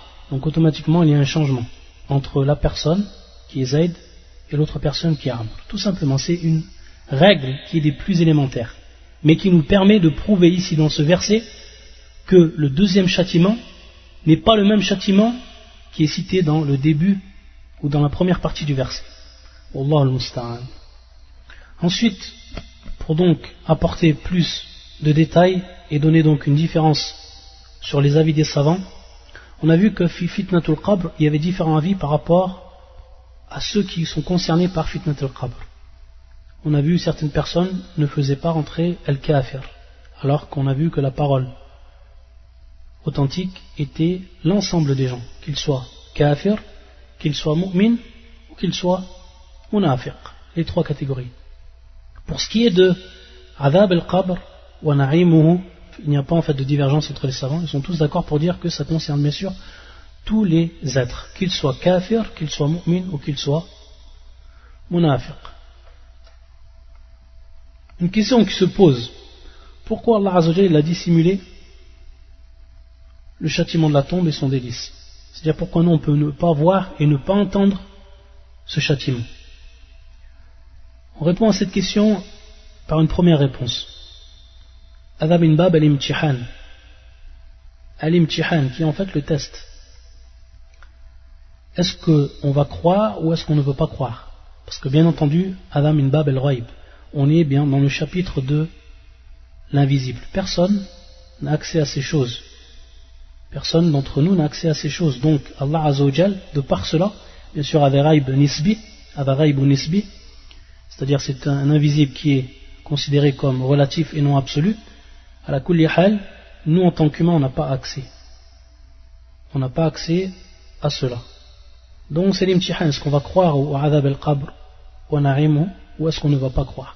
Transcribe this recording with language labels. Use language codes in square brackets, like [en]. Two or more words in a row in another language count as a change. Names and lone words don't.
[fr] Donc automatiquement il y a un changement entre la personne qui est Zayd et l'autre personne qui est Amr. Tout simplement, c'est une règle qui est des plus élémentaires, mais qui nous permet de prouver ici dans ce verset que le deuxième châtiment n'est pas le même châtiment qui est cité dans le début ou dans la première partie du verset. [ar] والله المستعان. [fr] Ensuite, pour donc apporter plus de détails et donner donc une différence sur les avis des savants, on a vu que [ar] فتنة القبر, [fr] il y avait différents avis par rapport à ceux qui sont concernés par [ar] فتنة القبر. [fr] On a vu certaines personnes ne faisaient pas rentrer al-kafir, alors qu'on a vu que la parole authentique était l'ensemble des gens, qu'ils soient kafir, qu'ils soient mu'min ou qu'ils soient munafiq, les trois catégories. Pour ce qui est de [ar] عذاب القبر ونعيمه, [fr] il n'y a pas en fait de divergence entre les savants, ils sont tous d'accord pour dire que ça concerne bien sûr tous les êtres, qu'ils soient kafir, qu'ils soient mu'min ou qu'ils soient munafiq. Une question qui se pose, pourquoi Allah [ar] عز وجل [fr] a dissimulé le châtiment de la tombe et son délice? C'est-à-dire pourquoi nous on peut ne pas voir et ne pas entendre ce châtiment? On répond à cette question par une première réponse. [ar] هذا من باب الامتحان. [fr] Al-imtihan, qui est en fait le test. Est-ce qu'on va croire ou est-ce qu'on ne veut pas croire? Parce que bien entendu, [ar] هذا من باب الغيب. [fr] On est bien dans le chapitre de l'invisible. Personne n'a accès à ces choses. Personne d'entre nous n'a accès à ces choses. Donc Allah [ar] عز وجل, [fr] de par cela, bien sûr, [ar] هذا غيب نسبي, [fr] c'est-à-dire c'est un invisible qui est considéré comme relatif et non absolu. [ar] على كل حال, [fr] nous en tant qu'humains on n'a pas accès. On n'a pas accès à cela. Donc c'est l'imtihan, est-ce qu'on va croire au [ar] عذاب القبر [fr] ou na'imu, ou est-ce qu'on ne va pas croire?